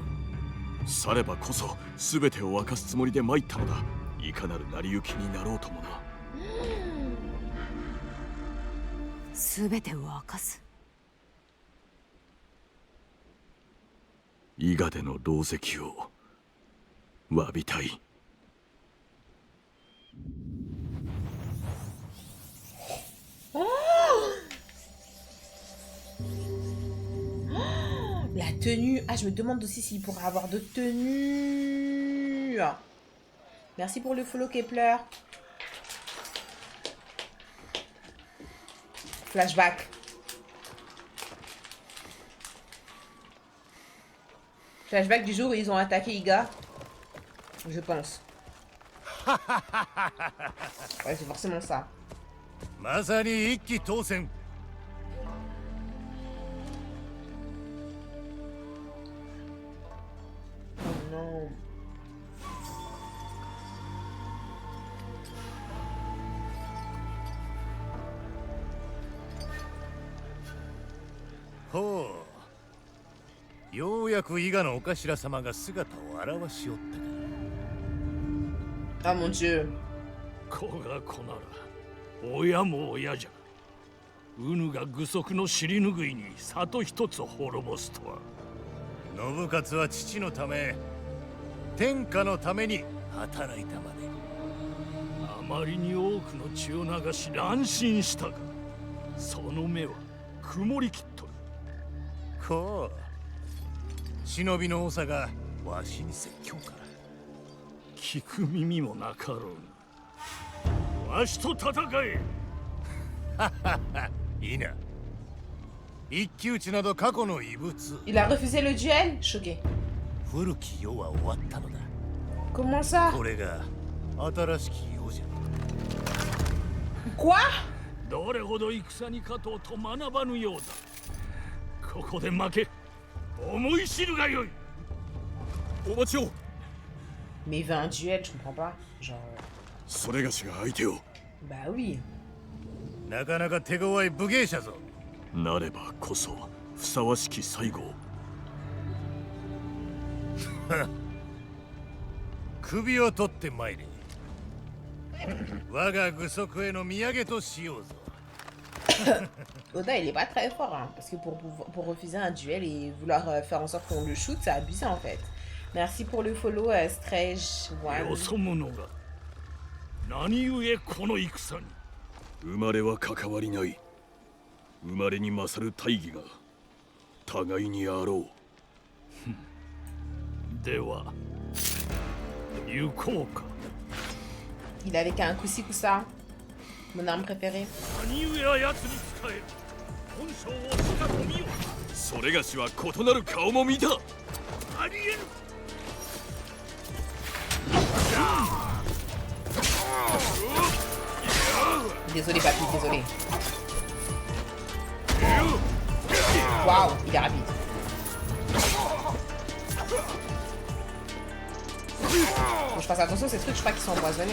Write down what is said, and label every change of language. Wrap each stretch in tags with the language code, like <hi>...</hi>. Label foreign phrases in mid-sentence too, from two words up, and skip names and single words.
<ja>さればこそ全てを明かすつもりで参ったのだ。いかなる成り行きになろうともな。全てを明かす。伊賀での狼藉を詫びたい。</ja> <fr>La tenue. Ah, je me demande aussi s'il pourra avoir de tenue. Merci pour le follow Kepler. Flashback. Flashback du jour où ils ont attaqué Iga. Je pense. Ouais, c'est forcément ça.</fr> <ja>まさに一騎当選。</ja> <fr>Oh non.</fr> <ja>ほう。ようやく伊賀のお頭様が姿を現しおったか。</ja> <fr>Ah mon dieu.</fr> <ja>子が子なら親も親じゃ。うぬが具足の尻拭いに里一つ滅ぼすとは。信勝は父のため、天下のために働いたまで。あまりに多くの血を流し乱心したが、その目は曇りきっとる。こう。忍びの長がわしに説教か。聞く耳もなかろう。わしと戦え。いいな。一騎打ちなど過去の遺物。</ja> <fr>Il a refusé le duel? Choqué.</fr> <ja>古き世は終わったのだ。</ja> <fr>Comment ça?</fr> <ja>これが新しき世じゃ。</ja> <fr>Quoi?</fr> <ja>どれほど戦に勝とうと学ばぬようだ。ここで負け、思い知るがよい。お待ちを。</ja> <fr>Mais il veut un duel, je comprends pas. Genre.</fr> <ja>それがしが相手を。</ja> <fr>Bah oui.</fr> <ja>なかなか手強い武芸者ぞ。なればこそふさわしき最後。首を取ってまいれ。我が具足への土産としようぞ。</ja> <fr>Oda, il est pas très fort, hein, parce que pour refuser un duel et vouloir faire en sorte qu'on le shoot, c'est abusé en fait. Merci pour le follow, Stretch One.</fr> <ja>よそ者が何故この戦に。生まれは関わりない。生まれに勝る大義が互いにあろう。では行こうか。</ja> <fr>Il avait qu'un Kusi-Kusa, mon arme préférée.</fr> <ja>何故あやつに使え。本性をしかと見よ。それがしは異なる顔も見た。ありえぬ。</ja> <fr>Désolé, papy, désolé. Waouh, il est rapide. Faut que je fasse attention, ces trucs, je crois qu'ils sont empoisonnés.</fr>